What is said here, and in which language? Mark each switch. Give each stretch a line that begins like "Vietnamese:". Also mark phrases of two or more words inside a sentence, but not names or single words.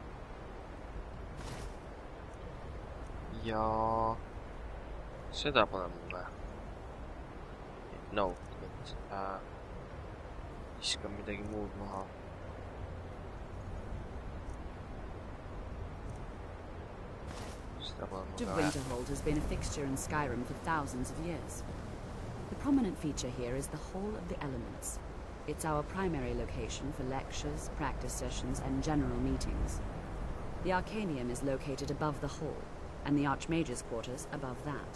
Estonian: Ja seda pole mul vaja. No, viskan midagi muud maha. Seda pole mul vaja.
English: Winterhold has been a fixture in Skyrim for thousands of years. The prominent feature here is the Hall of the Elements. It's our primary location for lectures, practice sessions, and general meetings. The Arcanium is located above the hall, and the Archmage's quarters above that.